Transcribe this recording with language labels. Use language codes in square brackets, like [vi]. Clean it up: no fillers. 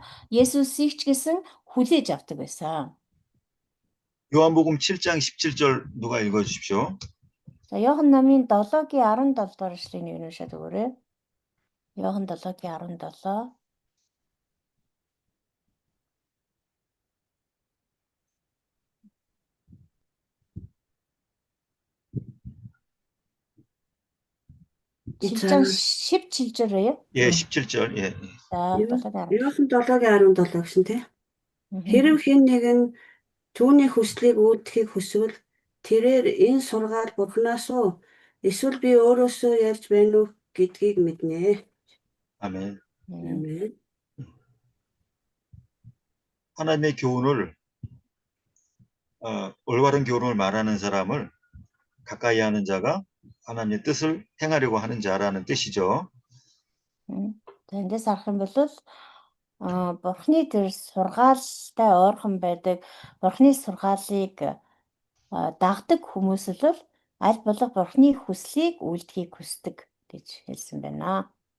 [mn] 예수스ийг ч гэсэн хүлээж авдаг байсан. [ko] 요한복음 7장 17절 누가 읽어주십시오. [mn] За Иохан номын 7-гийн 17 дугаар эшлэгийг нэг уншаад өгөөрэй. Иохан 7-гийн 17. [ko] 자, 17절이에요? 예, 17절. 예. 자, [mn] Иохан 7-гийн 17 гэсэн тий. Хэрэв хэн нэгэн түүний хүслийг үүдхийг хүсвэл тэрээр энэ сургаал Бурханаас уу эсвэл би өөрөөсөө ярьж байна уу гэдгийг мэднэ. [ko] 아멘. 아멘. 하나님의 교훈을 올바른 교훈을 말하는 사람을 가까이 하는 자가 하나님의 뜻을 행하려고 하는 자라는 뜻이죠. [mn] Эндээс харах юм бол Бурхны тэр сургаалтай ойрхон байдаг, Бурхны сургаалыг дагдаг хүмүүс бол аль болох Бурхны хүслийг үйлдэхийг хүсдэг гэж хэлсэн байна.